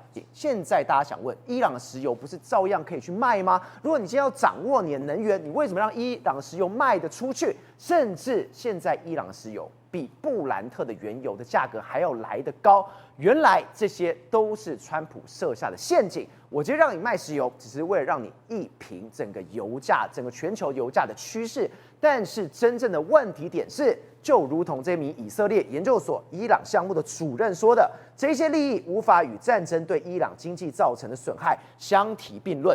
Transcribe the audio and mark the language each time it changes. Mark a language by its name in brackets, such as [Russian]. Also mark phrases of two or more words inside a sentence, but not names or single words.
[Chinese] 現在大家想問，伊朗的石油不是照樣可以去賣嗎？如果你今天要掌握你的能源，你為什麼讓伊朗的石油賣得出去？甚至现在伊朗的石油比布蘭特的原油的價格還要來得高。原來這些都是川普設下的陷阱。我今天讓你賣石油，只是為了讓你一平整個油價、整個全球油價的趨勢。但是真正的問題點是，就如同這名以色列研究所伊朗項目的主任說的，這些利益無法與戰爭對伊朗經濟造成的損害相提並論。